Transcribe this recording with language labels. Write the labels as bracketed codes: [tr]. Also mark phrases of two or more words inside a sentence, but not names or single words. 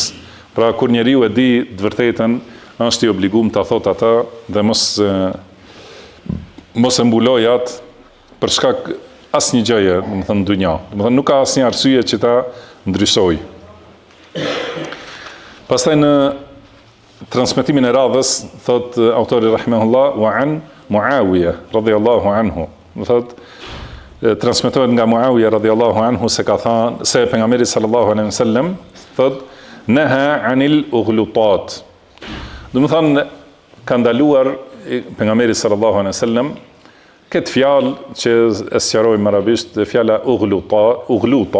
[sq] Pra kur njeriu e di të vërtetën, është i obliguar ta thotë atë dhe mos e mbuloj atë për shkak asnjë gjëje, domethënë në dynjë. Domethënë nuk ka asnjë arsye që ta ndryshoj. Pastaj në transmetimin e radhës thot autori [ar] رحمه الله وعن معاوية رضي الله عنه. [sq] Do thot transmetohet nga Muawiya [ar] رضي الله عنه [sq] se ka thënë se pejgamberi [ar] صلى الله عليه وسلم [sq] thot [ar] نهى عن الأغلوطات. [sq] Do të thonë ka ndaluar pejgamberi [ar] صلى الله عليه وسلم [sq] këtë fjalë që e sqarojmë në arabisht, fjala ughluta.